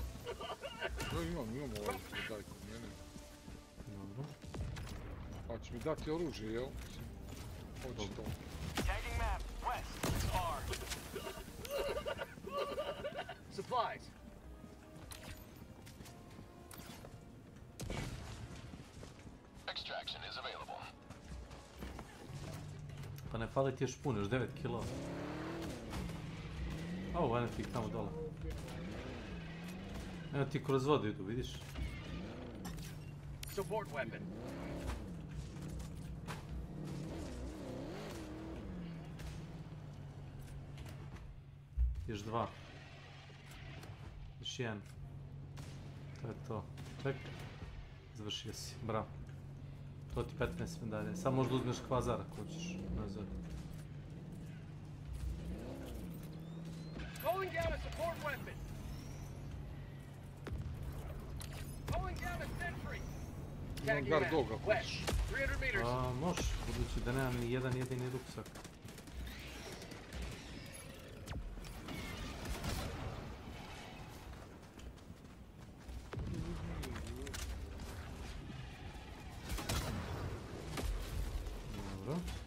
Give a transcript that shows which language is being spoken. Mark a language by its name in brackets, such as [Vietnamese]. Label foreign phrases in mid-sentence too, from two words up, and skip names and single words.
[Serbian] Imam ovaj daj kod mene. Dobro. Pa će mi dati oružje, jel? Hoće to. [English] Supplies. Extraction is available. [Serbian] Pa ne fali ti još puno, još 9 kilo. O, eno ti tamo dole. Eno ti kroz vodu idu, vidiš? [English] Support weapon. [Serbian] Još 2. Još 1. To je to. Ček. Završio si, bravo. To ti 15 medalje. Sad možda uzmeš kvazar ako hoćeš nazad. [English] Calling down a support weapon. Calling down a sentry. Tagging map. West. 300 meters. [Serbian] Možeš, budući da nemam ni jedan jedini ruksak. Dobro.